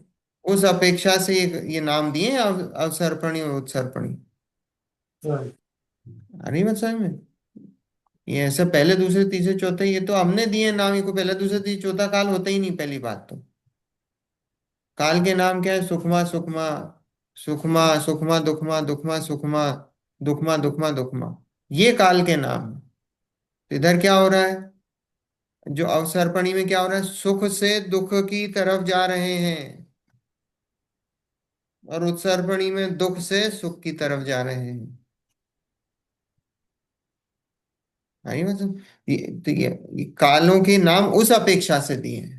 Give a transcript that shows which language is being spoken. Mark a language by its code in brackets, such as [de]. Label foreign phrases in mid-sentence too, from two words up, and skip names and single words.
[hi] उस अपेक्षा से ये नाम दिए हैं, अवसर्पणी और उत्सर्पणी। right, अरे मत समझ में, ये ऐसे पहले दूसरे तीसरे चौथे ये तो हमने दिए नाम, ये को पहले दूसरे तीसरे चौथा काल होता ही नहीं। पहली बात तो काल के नाम क्या है? सुखमा सुखमा, सुखमा सुखमा दुखमा, दुखमा सुखमा, दुखमा दुखमा दुखमा, ये काल के नाम हैं। तो इधर क्या हो रहा है, जो अवसर्पणी में क्या हो रहा है, सुख से दुख की तरफ जा रहे हैं, और उत्सर्पणी में दुख से सुख की तरफ जा रहे हैं। आई मतलब, ये कालों के नाम उस अपेक्षा से दिए हैं।